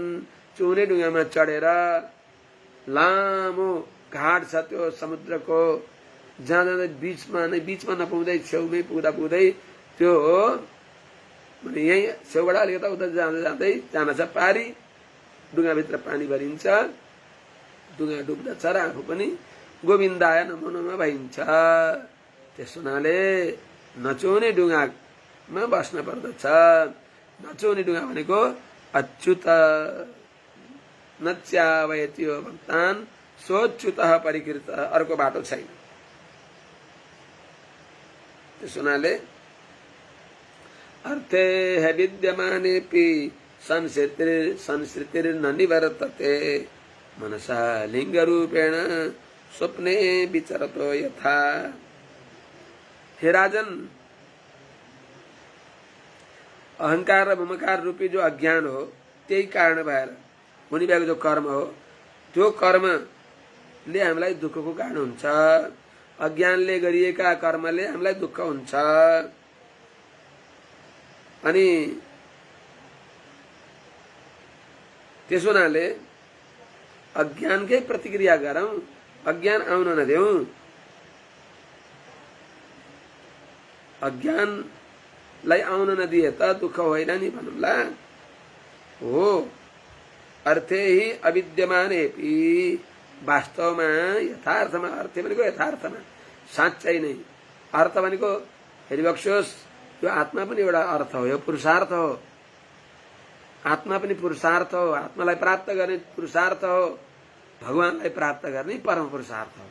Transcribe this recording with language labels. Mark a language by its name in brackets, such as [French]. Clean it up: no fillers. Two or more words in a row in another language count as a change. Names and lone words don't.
[Nepali] चुने डुङ्गामा चढेर लामो घाट छ त्यो समुद्रको, जाँदा बीचमा नपुग्दै छेउमै पुग्दा पुग्दै त्यो भने यही छेउबाट अलिकता उता जाँदै जाँदै जान छ पारी, डुङ्गाभित्र पानी भरिन्छ, डुङ्गा डुब्दछ र आफू पनि [Sanskrit] गोविन्दाय नमो नमः [Nepali] भइन्छ। त्यस हुनाले नचुने डुङ्गामा बस्न पर्दछ। नचुने डुङ्गा भनेको [Sanskrit] अच्युत नच्यावयति भक्तान सोच्युत परिकृत, [Nepali] अर्को बाटो छैन। त्यस हुनाले [Sanskrit] अर्थे है विद्यमानेपि संस्कृतिर न निवर्तते, मनसा लिंग रूपेण स्वप्ने विचरतो यथा। [Nepali] हे राजन, अहंकार र ममकार रूपी जो अज्ञान हो त्यही कारण भएर हुने भएको जो कर्म हो त्यो कर्मले हामीलाई दुःखको कारण हुन्छ। अज्ञानले गरिएका कर्मले हामीलाई दुःख हुन्छ। अनि त्यस हुनाले अज्ञानकै प्रतिक्रिया गरौं, अज्ञान आउन नदेऊ। अज्ञानलाई आउन नदिए त दुःख होइन नि भनौँला। हो, [Sanskrit] अर्थे ही अविद्यमानेपि, [Nepali] वास्तवमा यथार्थमा, अर्थ भनेको यथार्थमा साँच्चै नै। अर्थ भनेको हेरिबक्सोस्, यो आत्मा पनि एउटा अर्थ हो, यो पुरुषार्थ हो। आत्मा पनि पुरुषार्थ हो, आत्मालाई प्राप्त गर्ने पुरुषार्थ हो, भगवानलाई प्राप्त गर्ने परम पुरुषार्थ हो।